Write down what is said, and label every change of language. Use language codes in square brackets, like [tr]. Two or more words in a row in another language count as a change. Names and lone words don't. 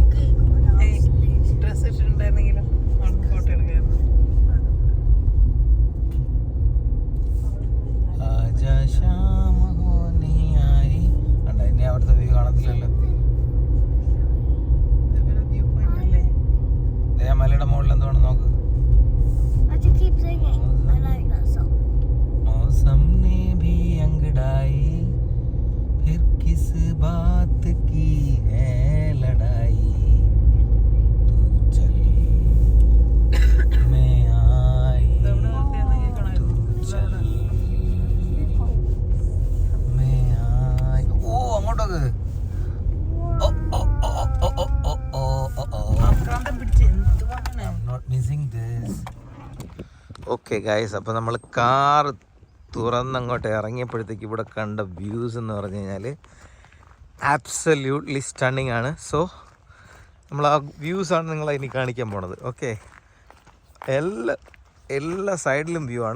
[ml] ഡ്രസ് ഇട്ടിട്ടുണ്ടായിരുന്നെങ്കിലും ഫോട്ടോ എടുക്കായിരുന്നു. ഇനി അവിടുത്തെ വ്യൂ കാണത്തില്ലല്ലോ. മലയുടെ മുകളിൽ എന്താണ് നോക്ക്. [hi] मौसम ने भी अंगड़ाई फिर किस बात की है लड़ाई तू चल मैं आई तू चल मैं आई. ഓ അങ്ങോട്ടൊക്കെ. ഓ ഓ ഓ ഓ ഓ ഓ ഓ ഓ. [en] I'm not missing this. [ml] ഓക്കെ ഗൈസ്, അപ്പോൾ നമ്മൾ കാർ തുറന്നങ്ങോട്ട് ഇറങ്ങിയപ്പോഴത്തേക്ക് ഇവിടെ കണ്ട വ്യൂസ് എന്ന് പറഞ്ഞു കഴിഞ്ഞാൽ [en] absolutely stunning [ml] ആണ്. സോ നമ്മൾ ആ വ്യൂസാണ് നിങ്ങളെ ഇനി കാണിക്കാൻ പോണത്. ഓക്കെ, എല്ലാ സൈഡിലും വ്യൂ ആണ്.